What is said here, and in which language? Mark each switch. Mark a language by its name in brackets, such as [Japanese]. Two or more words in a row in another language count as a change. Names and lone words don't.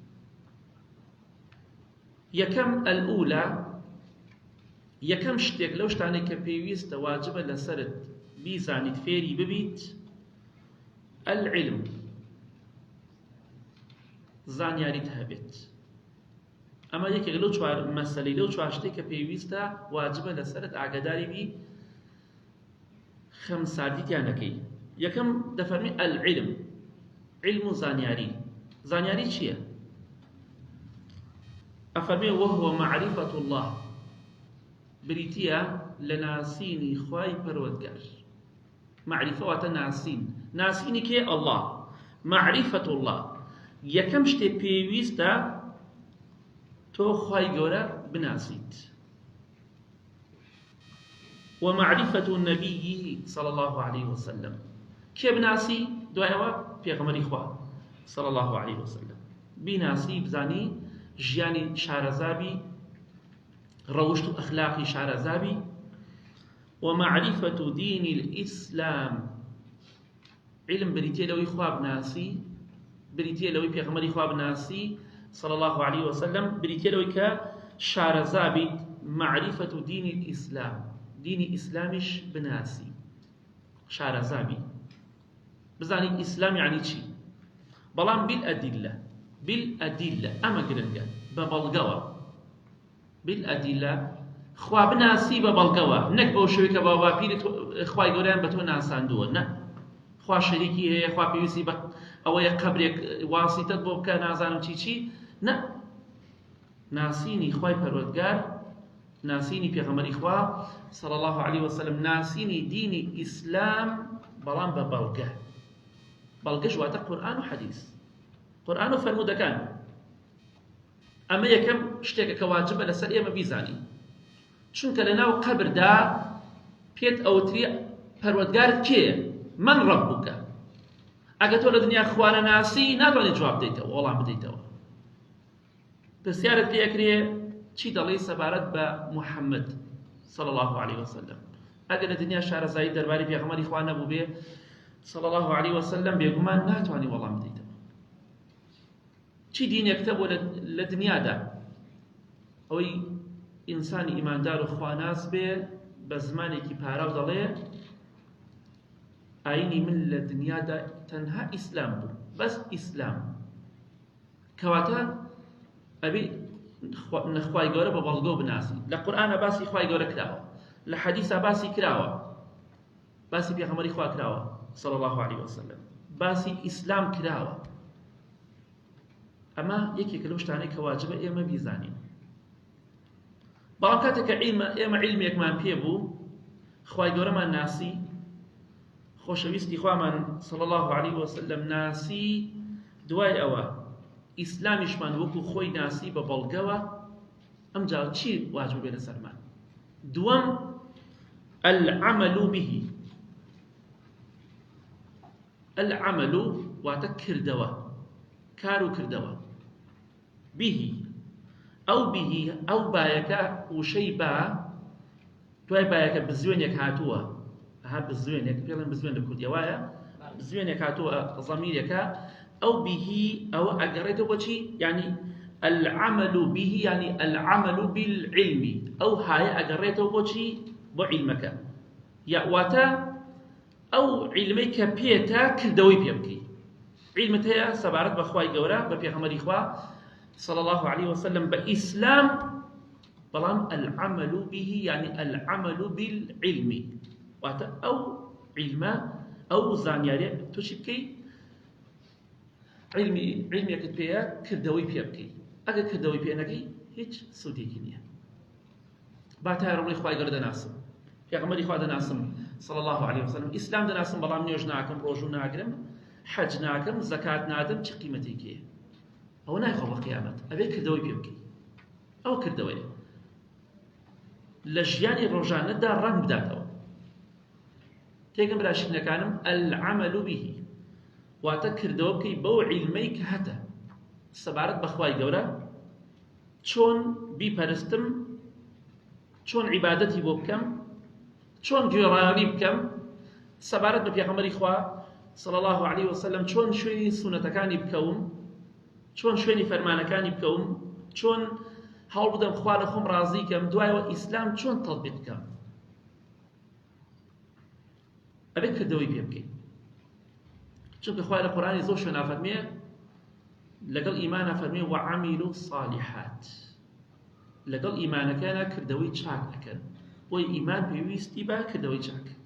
[Central Kurdish] یەکەم ئەلئولا، یەکەم شتێک لەو شتانەی کە پێویستە واجبە لەسەرت بیزانیت، فێری ببیت، العلم، زانیاریت هەبێت. ئەمە یەکێک لەو 4 مەسەلەی، لەو 4 شتێک کە پێویستە واجبە لەسەرت ئاگاداری بی، خەمساردیتیان دەکەی. یەکەم دەفەرمی العلم، علم و زانیاری. زانیاری چییە؟ ئەفەرمێ [Arabic] وهو معرفة الله، [Central Kurdish] بریتیە لە ناسینی خوای پەروەردگار. معرفە واتە ناسین، ناسینی کێ؟ [Arabic] الله. معرفة الله، [Central Kurdish] یەکەم شتێ پێویستە تۆ خوای گەورە بناسیت. [Arabic] ومعرفة النبي صلى الله عليه وسلم، [Central Kurdish] کێ بناسی؟ دوایەوە پێغەمبەری خوا [Arabic] صلى الله عليه وسلم [Central Kurdish] بیناسی، بزانی ژیانی شارەزابی، ڕەوشت و ئەخلاقی شارەزابی. [Arabic] ومعرفة دين الإسلام، [Central Kurdish] علم بریتیە لەوەی خوا بناسی، بریتیە لەوەی پێغەمبەری خوا بناسی [Arabic] صلى الله عليه وسلم، [Central Kurdish] بریتیە لەوەی کە شارەزابی. [Arabic] معرفة دين الإسلام، [Central Kurdish] دینی ئیسلامیش بناسی، شارەزابی، بزانی ئیسلام یعنی چی. بەڵام بالئەدیلە، بالئەدیلە ئەمە گرنگە، بە بەڵگەوە. بالئەدیلە خوا بناسی بە بەڵگەوە، نەک بەو شێوەیە کە باوەپیری خوای گەورەیان بە تۆ ناساندووە. نە، خوا شەریکی هەیە، خوا پێویستی بە ئەوەیە قەبرێک واسیتەت بۆ بکە، نازانم چی. نە، ناسینی خوای پەروەردگار، ناسینی پێغەمبەری خوا [Arabic] صلى الله عليه وسلم، [Central Kurdish] ناسینی دینی ئیسلام، بەڵام بە بەڵگە. بەڵگەش واتە قورئان و حەدیث، قورئان و فەرمودەکان. ئەمە یەکەم شتێکە کە واجبە لەسەر ئێمە بیزانی، چونکە لەناو قەبردا پێت ئەوتری پەروەردگارت کێیە؟ [Arabic] من ڕەبوکە. [Central Kurdish] ئەگە تۆ لە دنیا خوانە ناسی، ناتوانێت جواب بدەیتەوە، وەڵام بدەیتەوە. پرسیارت پێکرێ چی دەڵێی سەبارەت بە محەممەد [Arabic] صلى الله عليه وسلم. [Central Kurdish] ئەگەر لە دنیا شارەزایی دەربارەی پێغەمبەری خوا نەبوو بێ [Arabic] صلى الله عليه وسلم، [Central Kurdish] بێگومان ناتوانی وەڵام بدەیتەوە. چی دینێکتە بۆ لە دنیادا؟ ئەوەی ئینسانی ئیماندار و خواناس بێ، بە زمانێکی پاراو دەڵێ ئاینی من لە دنیادا تەنها ئیسلام بوو، بەس ئیسلام. کەواتە ئەبێ خوای گەورە بە بەڵگە بناسی. لە قورئانە باسی خوای گەورە کراوە، لە حەدیثە باسی کراوە، باسی پێغەمبەری خوا کراوە [Arabic] صلى الله عليه وسلم، [Central Kurdish] باسی ئیسلام کراوە. ئەمە یەکێکە لەو شتانەی کە واجبە ئێمە بیزانین. بەڵام کاتێککە ئێمە عیلمێکمان پێ بوو، خوای گەورەمان ناسی، خۆشەویستی خوامان [Arabic] صلى الله عليه وسلم [Central Kurdish] ناسی، دوای ئەوە ئیسلامیشمان وەکو خۆی ناسی بە بەڵگەوە، ئەمجا چی واجب بێ لەسەرمان؟ دووەم [Arabic] العمل به، [Central Kurdish] العمل واتە کردەوە، کار و کردەوە. به ئەو بایەکە وشەی با، دوای بایەکە بزوێنێک هاتووە، ها بزوێنێک پێڵێن بزوێن لە کوردی وایە، بزوێنێک هاتووە ضەمیرێکە، ئەو به ئەوە ئەگەڕێتەوە بۆ چی؟ [Arabic] یعنی العمل به، یعنی العمل بالعلم، [Central Kurdish] ئەو هایە ئەگەڕێتەوە بۆ چی؟ بۆ عیلمەکە. واتە ئەو عیلمەی کە پێتە کردەوەی پێ بکەی. عیلمت هەیە سەبارەت بە خوای گەورە، بە پێغەمبەری خوا [Arabic] صلى الله عليه وسلم، [Central Kurdish] بإسلام، بەڵام [Arabic] العمل به يعني العمل بالعلم، [Central Kurdish] واتە ئەو عیلمە، ئەو زانیاریە تۆ چی بکەی؟ عیلمێکت پێیە کردەوەی پێ بکەی. ئەگەر کردەوەی پێ نەکەی هیچ سودێکی نییە. با تا ڕۆڵی خوای گەورە دەناسم، پێغەمبەری خوا دەناسم [Arabic] صلى الله عليه وسلم [Central Kurdish] ئیسلام دەناسم بەڵام نوێژ ناکەم ڕۆژوو ناگرم حەج ناکەم زەکات نادەم چ قیمەتێکیە ئەوە نایخۆ بە قیامەت ئەبێ کردەوەی پێ بکەی ئەو کردەوەیە لە ژیانی ڕۆژانەدا ڕەنگ بداتەوە تێگەم براشینەکانم [Arabic] العمل به [Central Kurdish] واتە کردەوە بکەی بەو عیلمەی کە هەتە سەبارەت بە خوای گەورە چۆن بیپەرستم چۆن عیبادەتی بۆ بکەم چۆن گوێڕایەڵی بکەم سەبارەت بە پێغەمبەری خوا [Arabic] صلى الله عليه وسلم [Central Kurdish] چۆن شوێنی سونەتەکانی بکەوم چۆن شوێنی فەرمانەکانی بکەوم چۆن هەوڵ بدەم خوا لە خۆم ڕازی کەم دوایەوە ئیسلام چۆن تەطبیق بکەم ئەبێت کردەوەی پێ بکەین چونکە خوای لە قورئانی زۆر شوێنە فەرمێ لەگەڵ ئیمانە فەرمێ [Arabic] وعەمیلوا الصالحات [Central Kurdish] لەگەڵ ئیمانەکانە کردەوەی چاک ئەکەن بۆی ئیمان پێویستی بە کردەوەی چاک